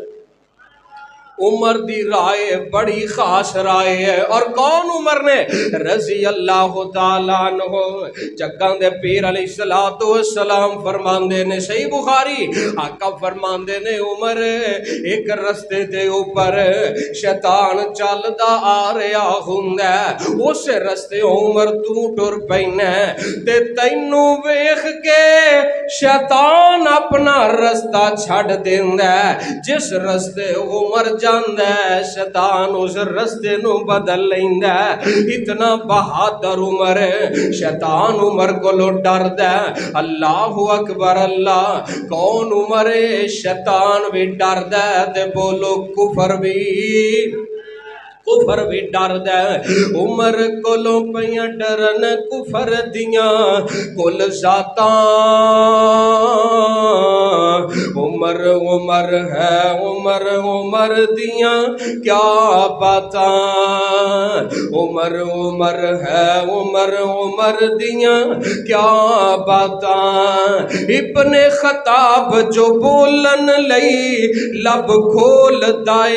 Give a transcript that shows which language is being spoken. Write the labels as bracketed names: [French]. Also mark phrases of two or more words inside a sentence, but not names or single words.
[Punjabi] عمر دی رائے بڑی خاص رائے ہے، اور کون عمر نے [Arabic] رضی اللہ تعالیٰ عنہ، [Punjabi] جگاں دے پیر [Arabic] علیہ السلام [Punjabi] فرماندے نے، صحیح بخاری آقا فرماندے نے عمر ایک رستے دے اوپر شیطان چلدا آ رہا ہوندا، اس رستے عمر تو ٹر پینا تے تینوں ویکھ کے شیطان اپنا رستہ چھڈ دیندا، جس رستے عمر جاندا ہے شیطان اس رستے نو بدل لیندا، اتنا بہادر عمر شیطان عمر کو ڈردا، [Arabic] اللہ اکبر [Punjabi] اللہ، کون عمر شیطان بھی ڈردا تے بولو کفر بھی کفر بھی ڈردا عمر کولوں پئیاں ڈرن کفر دیاں کل ذاتاں عمر عمر ہے عمر عمر دیاں کیا باتاں عمر عمر ہے عمر عمر دیاں کیا باتاں ابن خطاب جو بولن لئی لب کھولدا